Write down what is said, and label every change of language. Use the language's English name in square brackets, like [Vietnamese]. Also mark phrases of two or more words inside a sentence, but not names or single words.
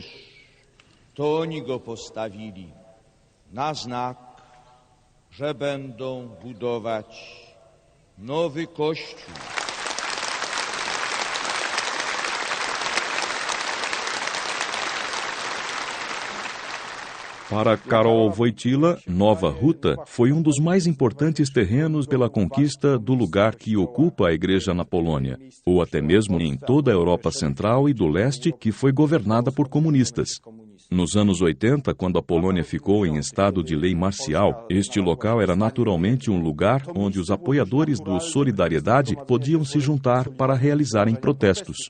[Polish] To oni go postawili na znak, że będą budować nowy Kościół. [Portuguese] Para Karol Wojtyła, Nova Huta foi um dos mais importantes terrenos pela conquista do lugar que ocupa a igreja na Polônia, ou até mesmo em toda a Europa Central e do Leste, que foi governada por comunistas. Nos anos 80, quando a Polônia ficou em estado de lei marcial, este local era naturalmente um lugar onde os apoiadores do Solidariedade podiam se juntar para realizarem protestos.